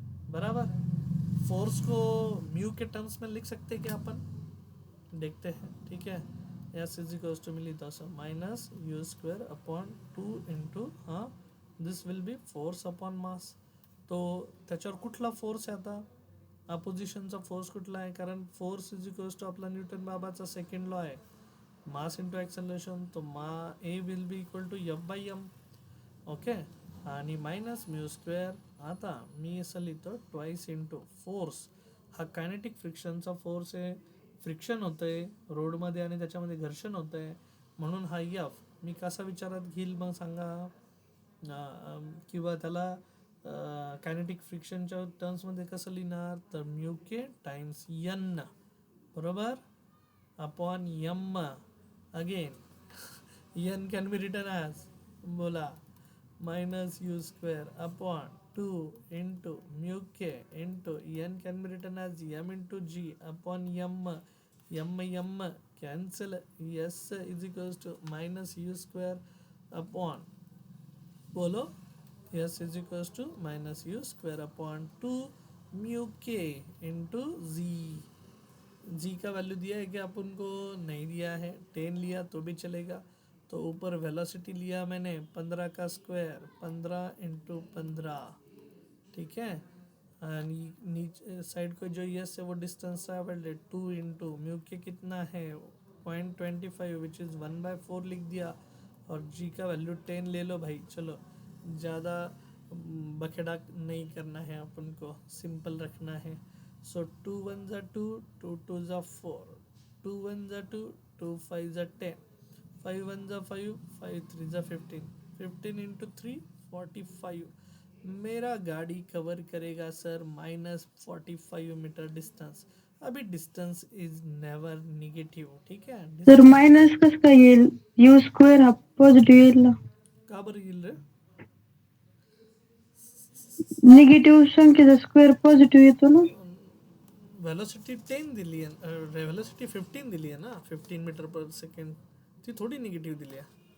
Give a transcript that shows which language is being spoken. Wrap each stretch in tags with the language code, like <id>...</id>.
<hi>बराबर, फोर्स को म्यू के टर्म्स में लिख सकते हैं क्या अपन, देखते हैं. ठीक है,</hi> <en>S is equals to मिली तो minus U square upon 2 into हां this will be force upon mass.</en> <mr>तो त्याच्यावर कुठला फोर्स आहे आता, अपोजिशनचा फोर्स कुठला आहे, कारण फोर्स इज इक्वल्स टू आपला न्यूटन बाबाचा सेकंड लॉ आहे, मास इंटू ॲक्सलरेशन.</mr> <en>तो A will be equal to F by M.</en> <mr>Okay, आणि मायनस म्यू स्क्वेअर. आता मी असं लिहितो ट्वाईस इंटू फोर्स, हा कायनेटिक फ्रिक्शनचा फोर्स आहे, फ्रिक्शन होतं आहे रोडमध्ये आणि त्याच्यामध्ये घर्षण होतं आहे, म्हणून हा यफ मी कसा विचारात घेईल मग सांगा, किंवा त्याला कायनेटिक फ्रिक्शनच्या टर्म्समध्ये कसं लिहिणार, तर म्यू के टाइम्स एन बरोबर upon M.</mr> <en>again N can be written as, बोला, minus u square upon 2 into mu k into n can be written as m into g upon m cancel, s is equals to minus u square upon,</en> <hi>बोलो,</hi> <en>s is equals to minus u square upon 2 mu k into g</en> <hi>का value दिया है क्या अपन को, नहीं दिया है, 10 लिया तो भी चलेगा. तो ऊपर वेलोसिटी लिया मैंने 15 का स्क्वायर, 15 इंटू 15. ठीक है, नीचे साइड को जो यस है वो डिस्टेंस ट्रैवल्ड है 2 इंटू म्यू के कितना है 0.25 विच इज़ 1/4 लिख दिया, और जी का वैल्यू 10 ले लो भाई. चलो ज़्यादा बखेड़ा नहीं करना है अपन को, सिंपल रखना है. सो 2 1 ज़ा 2, 2 2 ज़ा 4, 2 1 ज़ा 2, 2 5 ज़ा 10, 5 1 ज़ा 5, 5 3 ज़ा 15, 15 इंटू 3 45. मेरा गाड़ी कवर करेगा सर -45 मीटर डिस्टेंस.</hi> <en>अभी distance is never negative.</en> <hi>ठीक है,</hi> <mr>सर मायनस कसं काय येईल, यू स्क्वेअर हा पॉझिटिव्ह येईल ना, का बरं येईल रे, निगेटिव्ह संख्येचा स्क्वेअर पॉझिटिव्ह येतो ना. वेलोसिटी 10 दिली आहे, वेलोसिटी 15 दिली आहे ना, 15 मीटर पर सेकंड, ती थोडी निगेटिव्ह दिली आहे.</mr>